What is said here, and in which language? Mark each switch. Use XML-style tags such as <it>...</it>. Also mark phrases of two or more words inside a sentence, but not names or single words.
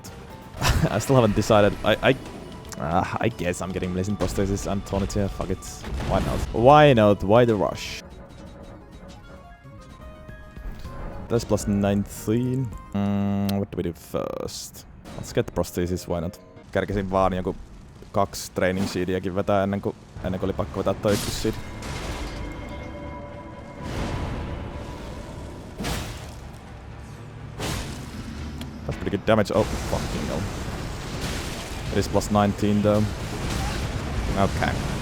<en>I still haven't decided. I guess I'm getting blazing prosthesis and tonic here. Fuck it. Why not? Why not? Why the rush? That's plus 19. What do we do first? Let's get the prosthesis, why not?</en> <fi>Kärkisin vaan joku 2</fi> <en>training seediäkin</en> <fi>vetää ennen kuin oli pakko vetää toi ykkösseed.</fi> <en>That's pretty good damage. Oh, fucking hell. It is plus 19 though. Okay.</en>